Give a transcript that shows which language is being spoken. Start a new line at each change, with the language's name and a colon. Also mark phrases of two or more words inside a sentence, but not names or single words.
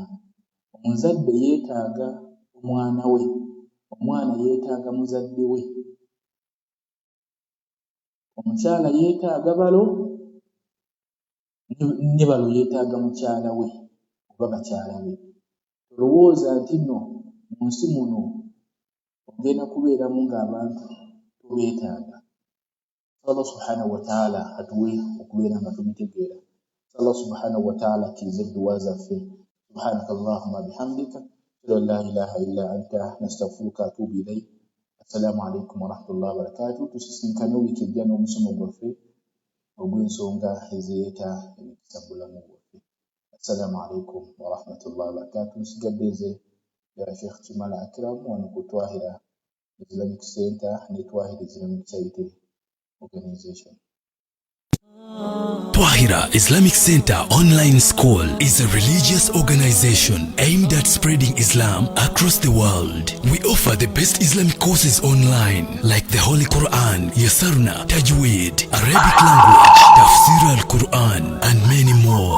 Ganda: Omuzadde yeetaaga omwana we, omwana yeetaaga muzadde we, omukyala yeetaaga balo, ne balo yeetaaga mukyala we oba bakyala be. Olowooza nti nno mu nsi muno ogenda kubeeramu ng'abantu tobeetaaga.
Arabic: الله سبحانه وتعالى
Ganda: atuwe okubeera nga tubitegeera.
Arabic: الله سبحانه وتعالى
Ganda: akkirize edduwa zaffe.
Arabic: سبحانك اللهم بحمدك لا إله إلا أنت نستغفرك وأتوب إليك. السلام عليكم ورحمة الله وبركاته.
Ganda: Tusisinkane wiiki ejja n'omusomo gwaffe ogw'ensonga ezireeta emikisa mu bulamu bwaffe.
Arabic: السلام عليكم ورحمة الله وبركاته.
Ganda: Nsigadde nze Sheikh Kimala Akram wano ku Twahira Islamic Center ne Twahira Islamic Charity Organization.
English: Twahira Islamic Center Online School is a religious organization aimed at spreading Islam across the world. We offer the best Islamic courses online like the Holy Quran, Yasarna, Tajweed, Arabic language, Tafsir al-Quran, and many more.